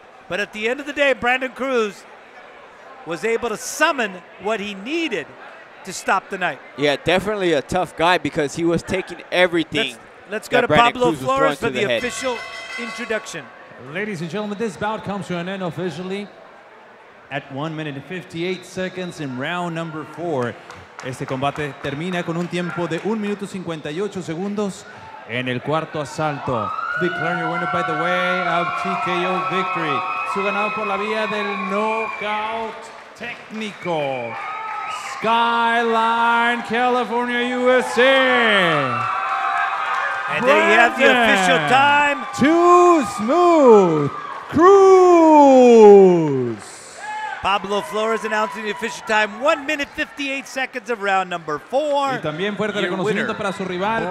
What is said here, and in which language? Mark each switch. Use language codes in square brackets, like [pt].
[en] But at the end of the day, Brandon Cruz was able to summon what he needed to stop the night. Yeah, definitely a tough guy because he was taking everything. Let's go to Pablo Flores for the official introduction. Ladies and gentlemen, this bout comes to an end officially at 1 minute and 58 seconds in round number 4. [es] Este combate termina con un tiempo de 1 minuto 58 segundos en el cuarto asalto. [en] Declaring your winner by the way of TKO victory. [es] Su ganado por la vía del knockout técnico. [en] Skyline, California, USA. And there you have the official time. Too Smooth Cruz. Pablo Flores announcing the official time, 1 minute 58 seconds of round number 4. [es] Y también fuerte reconocimiento para su rival, para